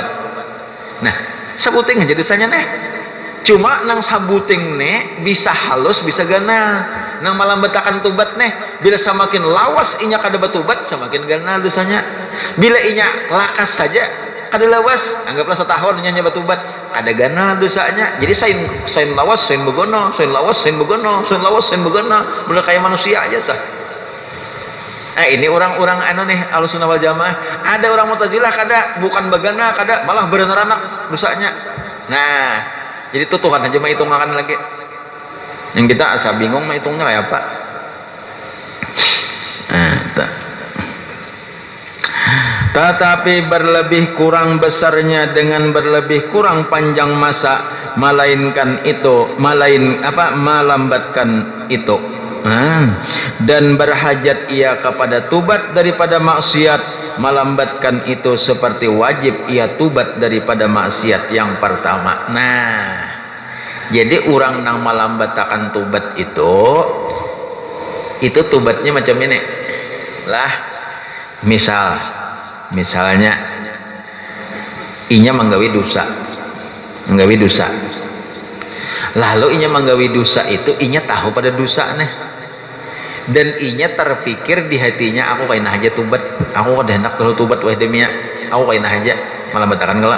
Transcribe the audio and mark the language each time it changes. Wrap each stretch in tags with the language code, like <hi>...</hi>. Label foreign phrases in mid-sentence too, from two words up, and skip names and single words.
<bjn>Nah, sebuting aja dosanya nih. Cuma nang sabuting nih bisa halus bisa ganal. Nang melambatkan tobat nih, bila semakin lawas inya kada bertobat semakin ganal dosanya. Bila inya lakas saja kada lawas, anggaplah setahun inya bertobat, kada ganal dosanya. Jadi sain lawas sain begono, sain lawas sain begono, sain lawas sain begono, bener kayak manusia aja tah. Nah, ini orang-orang anu nih Ahlus Sunnah wal Jamaah. Ada orang Mu'tazilah kada bukan bagana, kada malah beranak dosanya. Nah, jadi itu Tuhan aja mah hitungan lagi. Yang kita asa bingung mah hitungnya kayak apa.</bjn> <ms>Nah, tetapi berlebih kurang besarnya dengan berlebih kurang panjang masa melambatkan itu. Dan berhajat ia kepada tubat daripada maksiat, melambatkan itu seperti wajib ia tubat daripada maksiat yang pertama.</ms> <bjn>Nah, jadi orang nang melambatkan tubat itu tubatnya macam ini lah. Misalnya inya menggawi dosa, lalu inya menggawi dosa itu inya tahu pada dosa nih, dan inya terpikir di hatinya aku kaina aja tubat, aku kada hendak tubat wah demia, aku kaina aja melambatkan gelap.</bjn>